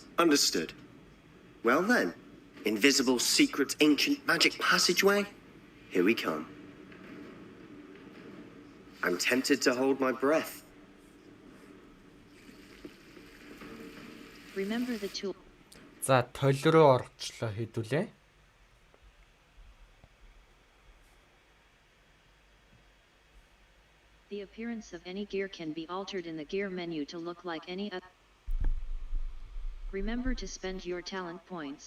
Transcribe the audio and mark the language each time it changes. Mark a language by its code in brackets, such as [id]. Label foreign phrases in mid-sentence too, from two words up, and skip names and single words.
[en] Understood. Well then, invisible, secret, ancient magic passageway? Here we come. I'm tempted to hold my breath. Remember the tool. [mn] За, толь руу орчлоо хэдүүлээ. [en] The appearance of any gear can be altered in the gear menu to look like any other. Remember to spend your talent points.